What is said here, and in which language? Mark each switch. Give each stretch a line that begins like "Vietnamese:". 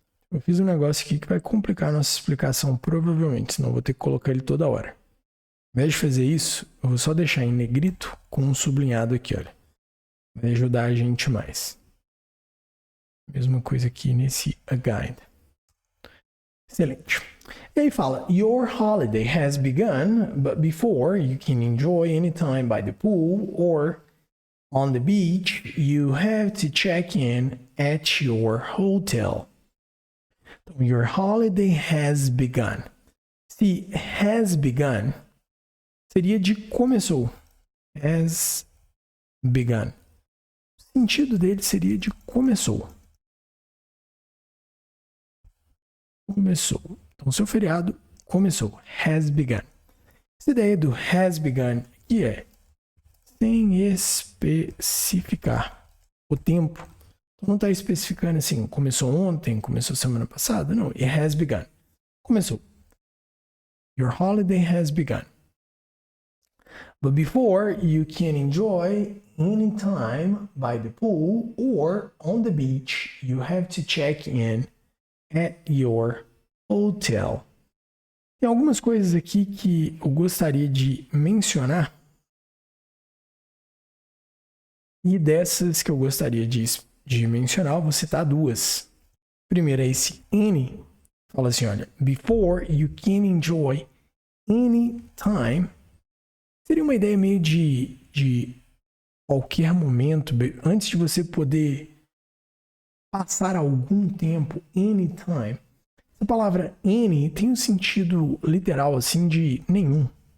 Portuguese: Eu fiz um negócio aqui que vai complicar a nossa explicação, provavelmente, senão eu vou ter que colocar ele toda hora. Ao invés de fazer isso, eu vou só deixar em negrito com um sublinhado aqui, olha. Vai ajudar a gente mais. Mesma coisa aqui nesse guide. Excelente. E aí fala,
English: your holiday has begun, but before you can enjoy any time by the pool or on the beach, you have to check in at your hotel. Então, your holiday has begun.
Portuguese: Se
English: has begun
Portuguese: seria de começou.
English: Has begun.
Portuguese: O sentido dele seria de começou. Começou. Então, seu feriado começou.
English: Has begun.
Portuguese: Essa ideia do
English: has begun
Portuguese: aqui é sem especificar o tempo. Então, não está especificando assim, começou ontem, começou semana passada. Não,
English: it has begun.
Portuguese: Começou.
English: Your holiday has begun. But before you can enjoy any time by the pool or on the beach, you have to check in at your hotel.
Portuguese: Tem algumas coisas aqui que eu gostaria de mencionar. E dessas que eu gostaria de mencionar, eu vou citar duas. Primeiro é esse any. Fala assim, olha,
English: before you can enjoy any time.
Portuguese: Seria uma ideia meio de qualquer momento, antes de você poder passar algum tempo,
English: anytime.
Portuguese: A palavra any tem um sentido literal, assim, de nenhum.